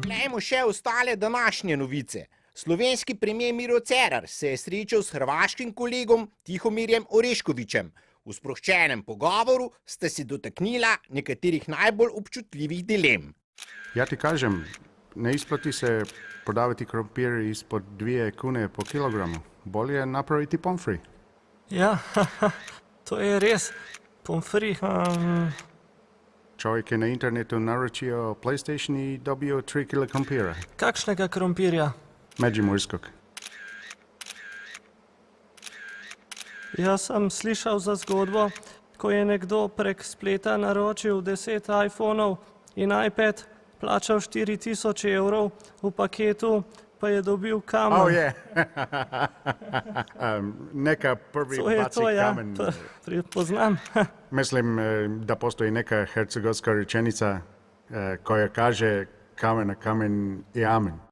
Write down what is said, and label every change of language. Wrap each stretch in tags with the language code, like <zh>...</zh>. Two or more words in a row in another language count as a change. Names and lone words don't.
<sl>Pogledajmo še ostale današnje novice. Slovenski premijer Miro Cerar se je srečal s hrvaškim kolegom Tihomirjem Oreškovićem. V sproščenem pogovoru sta se dotaknila nekaterih najbolj občutljivih dilem.</sl> <hr>Ja ti kažem, ne isplati se prodavati krompir ispod 2 kune po kilogramu. Bolje napraviti pomfri.</hr> <sl>Ja, to je res. Pomfri.</sl> <hr>Čovjek je na internetu naročio PlayStation i dobio 3 kila krompira.</hr> <sl>Kakšnega krompirja?</sl> <hr>Međimurskog.</hr> <sl>Jaz sem slišal za zgodbo, ko je nekdo prek spleta naročil 10 iPhonov in iPad, plačal 4000 evrov, v paketu pa je dobil kamen. Oh,</sl> <hr>je. Neka prvi baci kamen.</hr> <sl>To poznam.</sl> <hr>Mislim, da postoji neka hercegovska rečenica koja kaže kamen na kamen i amen.</hr>